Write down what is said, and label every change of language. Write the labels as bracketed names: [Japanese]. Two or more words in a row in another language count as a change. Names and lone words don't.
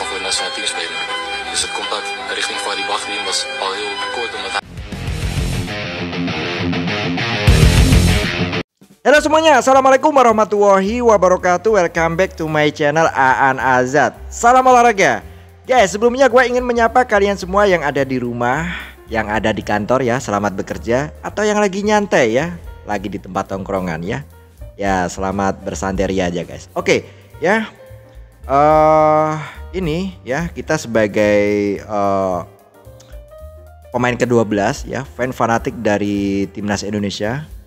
[Dutch] nationale team spelen. Dus het contact richting Fadi Bahdim was al heel kort omdat hij... [Indonesian] Halo semuanya, [Arabic] السلام عليكم ورحمة الله وبركاته. [English] Welcome back to my channel Aan Azad. [Indonesian] Salam olahraga. Guys, sebelumnya gue ingin menyapa kalian semua yang ada di rumah, yang ada di kantor ya, selamat bekerja. Atau yang lagi nyantai ya, lagi di tempat tongkrongan ya. Ya, selamat bersantai aja guys. Oke, ya. Ini ya, kita sebagai pemain ke-12 ya, fan fanatik dari Timnas Indonesia,